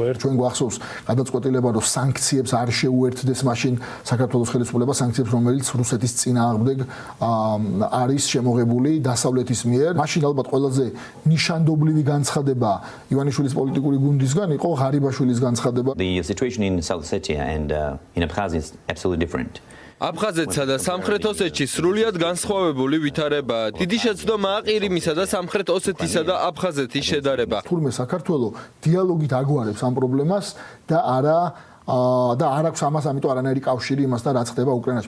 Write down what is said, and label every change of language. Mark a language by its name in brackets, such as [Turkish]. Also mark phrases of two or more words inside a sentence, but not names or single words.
[Georgian] ჩვენ გვახსოვს გადაწყვეტილება, რომ სანქციებს არ შეუერთდეს მაშინ საქართველოს ხელისუფლება, სანქციებს, რომელიც რუსეთის წინააღმდეგ არის შემოღებული დასავლეთის მიერ. მაშინ ალბათ ყველაზე ნიშანდობლივი განცხადება ივანიშვილის პოლიტიკური გუნდისგან იყო ღარიბაშვილის განცხადება. [English] The situation in South Ossetia and in Abkhazia is absolutely different. [Georgian] აფხაზეთსა და სამხრეთ ოსეთში სრულიად განსხვავებული ვითარებაა. დიდი შეცდომაა ყირიმისა და სამხრეთ ოსეთისა და აფხაზეთის შედარება. თურმე საქართველოს დიალოგით აგვარებს ამ პრობლემას და არ აქვს ამას ამიტომ არანაირი კავშირი იმასთან რაც ხდება უკრაინაში.